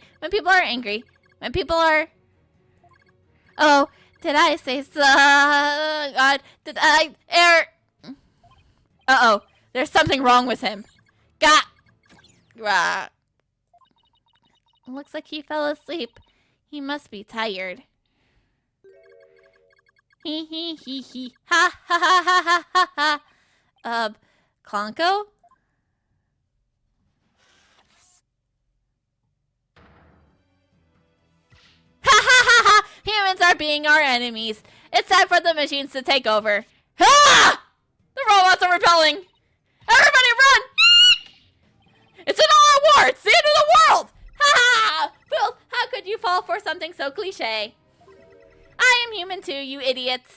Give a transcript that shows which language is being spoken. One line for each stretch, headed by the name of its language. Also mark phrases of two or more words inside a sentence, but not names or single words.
English: When people are angry. When people are... Oh, did I say so? God, did I err? Uh-oh. There's something wrong with him. Looks like he fell asleep. He must be tired. Hee hee hee hee. Ha ha ha ha ha ha ha. Clonko? Ha ha ha ha! Humans are being our enemies. It's time for the machines to take over. Ha! The robots are rebelling. Everybody run! It's an all-out war! It's the end of the world! Ha ha! Fools, how could you fall for something so cliche? I am human too, you idiots.